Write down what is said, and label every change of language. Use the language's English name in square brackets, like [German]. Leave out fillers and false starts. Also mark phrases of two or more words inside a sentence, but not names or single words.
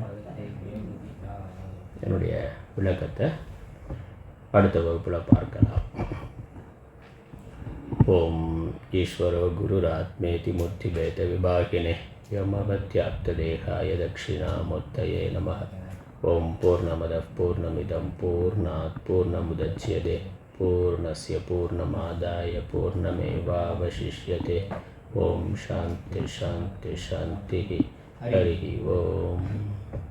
[Tamil] என்னுடைய விளக்கத்தை அடுத்த வகுப்பில் பார்க்கலாம். [Sanskrit] ॐ ईश्वरो गुरुरात्मेति मूर्तिभेद विभागिने यमवत्याप्तदेहाय दक्षिणामूर्तये नमः. ॐ पूर्णमदः पूर्णमिदं पूर्णात् पूर्णमुदच्यते पूर्णस्य पूर्णमादाय पूर्णमेवावशिष्यते. ॐ शान्ति शान्ति शान्ति. हरि ॐ.